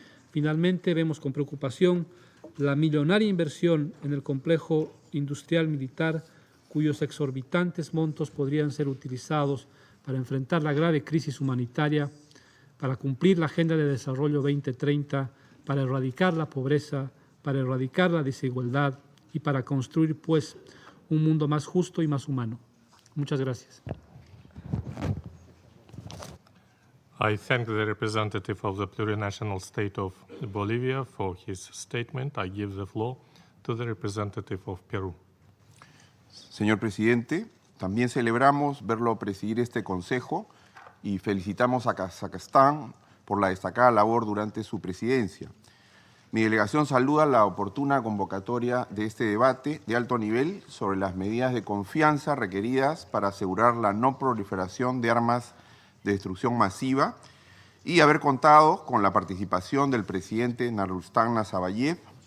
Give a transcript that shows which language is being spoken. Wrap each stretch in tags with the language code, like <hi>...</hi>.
<es>Finalmente, vemos con preocupación la millonaria inversión en el complejo industrial militar, cuyos exorbitantes montos podrían ser utilizados para enfrentar la grave crisis humanitaria, para cumplir la Agenda de Desarrollo 2030, para erradicar la pobreza, para erradicar la desigualdad y para construir, pues, un mundo más justo y más humano. Muchas gracias.</es> <en>I thank the representative of the plurinational state of Bolivia for his statement. I give the floor to the representative of Peru.</en> <es>Señor presidente, también celebramos verlo presidir este consejo y felicitamos a Kazajstán por la destacada labor durante su presidencia. Mi delegación saluda la oportuna convocatoria de este debate de alto nivel sobre las medidas de confianza requeridas para asegurar la no proliferación de armas de destrucción masiva y haber contado con la participación del presidente Nursultán Nazarbayev.</es>